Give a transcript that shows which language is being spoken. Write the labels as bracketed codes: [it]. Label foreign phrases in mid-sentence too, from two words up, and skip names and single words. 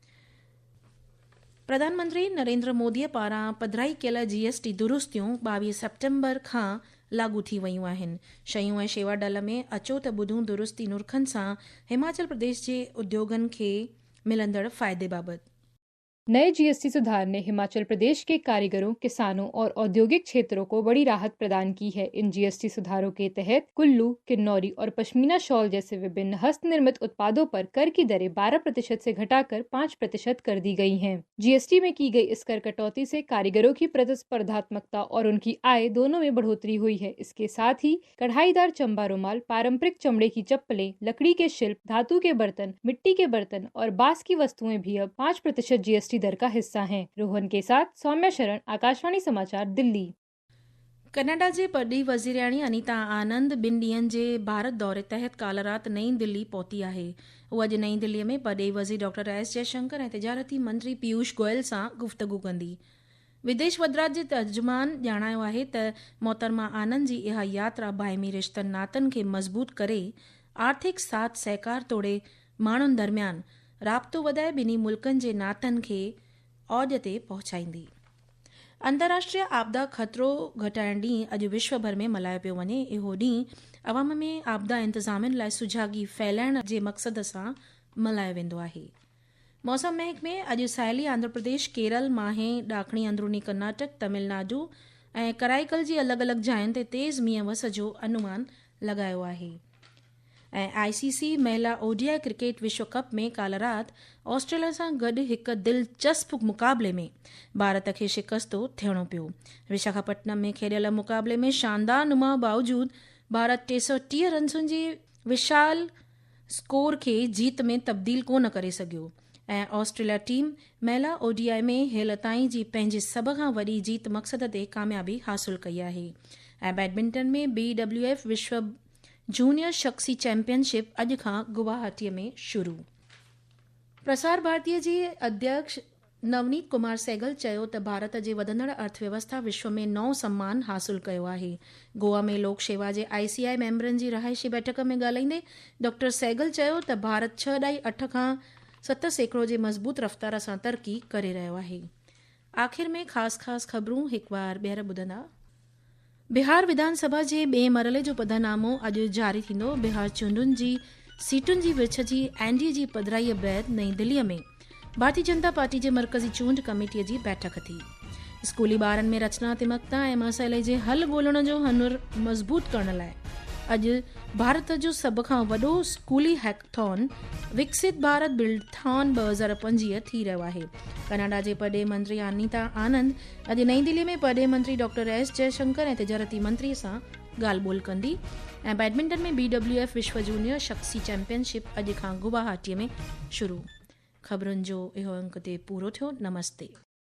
[sd] प्रधानमंत्री नरेंद्र मोदीअ पारां पधिराई कयल GST दुरुस्तियूं 22 सेप्टेम्बर खां लागू थी वयूं आहिनि। शयूं ऐं शेवा डल में अचो त ॿुधूं दुरुस्ती नुरखनि सां हिमाचल प्रदेश जे उद्योगनि खे मिलंदड़ फ़ाइदे बाबति। [hi] नए GST सुधार ने हिमाचल प्रदेश के कारीगरों, किसानों और औद्योगिक क्षेत्रों को बड़ी राहत प्रदान की है। इन GST सुधारों के तहत कुल्लू, किन्नौरी और पश्मीना शॉल जैसे विभिन्न हस्त निर्मित उत्पादों पर कर की दरें 12% से घटाकर 5% कर दी गई हैं। GST में की गई इस कर कटौती से कारीगरों की प्रतिस्पर्धात्मकता और उनकी आय दोनों में बढ़ोतरी हुई है। इसके साथ ही कढ़ाईदार चंबा रुमाल, पारंपरिक चमड़े की चप्पलें, लकड़ी के शिल्प, धातु के बर्तन, मिट्टी के बर्तन और बांस की वस्तुएं भी अब 5% GST दर का हिस्सा हैं। रोहन के साथ सौम्या शरण, आकाशवाणी समाचार, दिल्ली। [sd] कनाडा जे पॾी वज़ीराणी अनीता आनंद 2 ॾींहनि जे भारत दौरे तहत काल्ह राति नईं दिल्ली पहुती आहे। उहा अॼु नईं दिल्लीअ में पॾे वज़ीर डॉक्टर S जयशंकर ऐं तिजारती मंत्री पीयूष गोयल सां गुफ़्तगू कंदी। विदेश वज़रात जे तर्जुमान ॼाणायो आहे त मोहतरमा आनंद जी इहा यात्रा बाहिमी रिश्तनि नातनि खे मज़बूत करे आर्थिक साथ सहकार तोड़े माण्हुनि दरमियान राब्तो वधाए ॿिन्ही मुल्कनि जे नातनि खे औज ते पहुचाईंदी। अंतर्राष्ट्रीय आपदा ख़तरो घटाइण ॾींहुं अॼु विश्व भर में मल्हायो पियो वञे। इहो ॾींहुं अवाम में आपदा इंतज़ामियुनि लाइ सुजागी फैलाइण जे मक़सद सां मल्हायो वेंदो आहे। मौसम महकमे अॼु साहेली आंध्र प्रदेश, केरल, माहे, ॾाखणी अंदरूनी कर्नाटक, तमिलनाडु ऐं कराईकल जी अलॻि अलॻि जायुनि ते तेज़ मींहं वस जो अनुमान लॻायो आहे। ऐं ICC महिला ODI क्रिकेट विश्व कप में काल्ह राति ऑस्ट्रेलिया सां गॾु हिकु दिलचस्प मुक़ाबले में भारत खे शिकस्तो थियणो पियो। विशाखापट्टनम में खेॾियल मुक़ाबले में शानदार नुमा बावजूद भारत 330 रन्सुनि जे विशाल स्कोर खे जीत में तब्दील कोन करे सघियो ऐं ऑस्ट्रेलिया टीम महिला ODI में हेल ताईं जी पंहिंजी सभ खां वॾी जीत मक़सद ते कामयाबी हासिल कई आहे। ऐं बैडमिंटन में BWF विश्व जूनियर शख्सी चैंपियनशिप अॼु खां गुवाहाटीअ में शुरू। प्रसार भारतीय जे अध्यक्ष नवनीत कुमार सहगल चयो त भारत जे वधंदड़ अर्थव्यवस्था विश्व में नओं सम्मान हासिल कयो आहे। गोवा में लोक शेवा जे ICI मेंबरनि जी रहाइशी बैठक में ॻाल्हाईंदे डॉक्टर सहगल चयो त भारत 6.8 खां 7% जे मज़बूत रफ़्तार सां तरक़ी करे रहियो आहे। आख़िर में ख़ासि ख़बरूं हिकु बार ॿीहर ॿुधंदा। बिहार विधानसभा जे ॿिएं मरले जो पधरनामो अॼु जारी थींदो। बिहार चूंडुनि जी सीटुनि जी विछ जी NDA जी पधिराईअ बैदि नईं दिल्लीअ में भारतीय जनता पार्टी जे मरकज़ी चूंड कमेटीअ जी बैठक थी। स्कूली ॿारनि में रचनात्मकता ऐं मसइले जे हल ॻोल्हण जो हुनुर मज़बूत करण लाइ अॼु भारत जो सभ खां वॾो स्कूली हैकथॉन विकसित भारत बिल्डथॉन 2025 थी रहियो आहे। कनाडा जे पॾे मंत्री अनीता आनंद अॼु नईं दिल्लीअ में पॾे मंत्री डॉक्टर S जयशंकर ऐं तिजारती मंत्रीअ सां ॻाल्हि ॿोल कंदी। ऐं बैडमिंटन में BWF विश्व जूनियर शख्सी चैंपियनशिप अॼु खां गुवाहाटीअ में शुरू। ख़बरुनि जो इहो अंक ते पूरो थियो। नमस्ते।